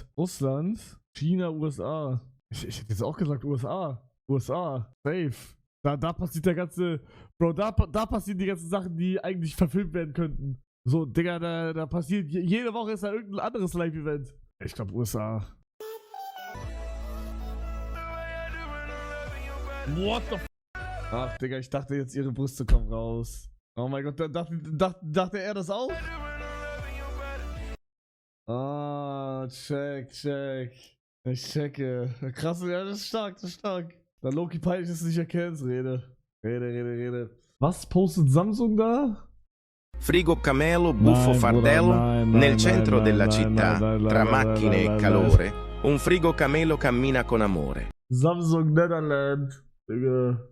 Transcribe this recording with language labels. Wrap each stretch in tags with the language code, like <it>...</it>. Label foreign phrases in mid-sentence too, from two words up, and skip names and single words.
<de>Russland? China, USA. Ich hätte jetzt auch gesagt USA. USA. Safe. Da passiert der ganze... Bro, da passieren die ganzen Sachen, die eigentlich verfilmt werden könnten. So, Digga, da passiert... Jede Woche ist da irgendein anderes Live-Event. Ich glaube USA.</de> <en>What the f...</en> <de>Ach, Digga, ich dachte jetzt, ihre Brüste kommen raus. Oh mein Gott, dachte er das auch? Ah, check. Ich checke. Krass, ja, das ist stark. Da Loki peinlich ist nicht erkennt, Rede. Was postet Samsung da?</de> <it>Frigo Camelo, buffo fardello, nel centro della città, tra macchine e calore, un frigo camelo cammina con amore.</it> <de>Samsung Netherland. Digga.</de>